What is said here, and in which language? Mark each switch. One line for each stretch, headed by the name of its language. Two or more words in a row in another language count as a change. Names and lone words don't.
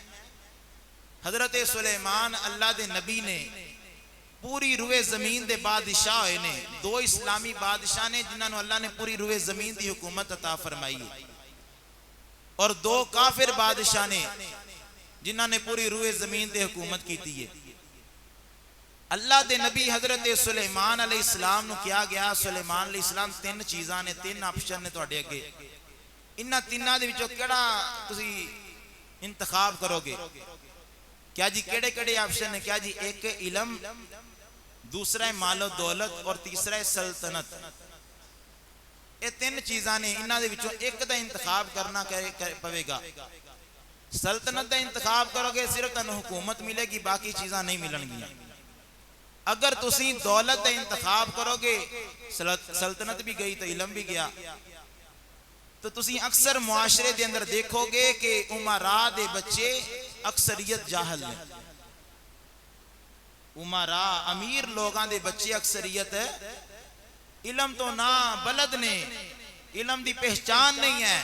Punjabi: حضرت سلیمان اللہ دے نبی نے پوری روئے زمین دے بادشاہ ہوئے نے، 2 اسلامی بادشاہ نے جنہاں نو اللہ نے پوری روئے زمین دی حکومت عطا فرمائی ہے، اور 2 کافر بادشاہ نے جنہاں نے پوری روئے زمین دے حکومت کی تھی ہے۔ اللہ دے نبی حضرت سلیمان علیہ السلام نو کیا گیا، سلیمان علیہ السلام تین چیزاں نے، تین آپشن نے تواڈے اگے، انہاں تیناں دے وچوں کیڑا تسی انتخاب کرو گے؟ کیا جی کیڑے کیڑے آپشن نے؟ کیا جی ایک علم، دوسرا ہے مال و دولت، اور تیسرا ہے سلطنت۔ یہ تین چیزاں نے، انہاں دے وچوں ایک دا انتخاب کرنا پوے گا۔ سلطنت دا انتخاب کرو گے صرف تانوں حکومت ملے گی، باقی چیزاں نہیں ملن گیاں۔ اگر تسی دولت دا انتخاب کرو گے، سلطنت بھی گئی تو علم بھی گیا۔ تو تسی اکثر معاشرے دے اندر دیکھو گے کہ امراء دے بچے اکثریت جاہل ہیں، امراء امیر لوگاں دے بچے اکثریت علم تو نہ بلد نے، علم دی پہچان نہیں ہے۔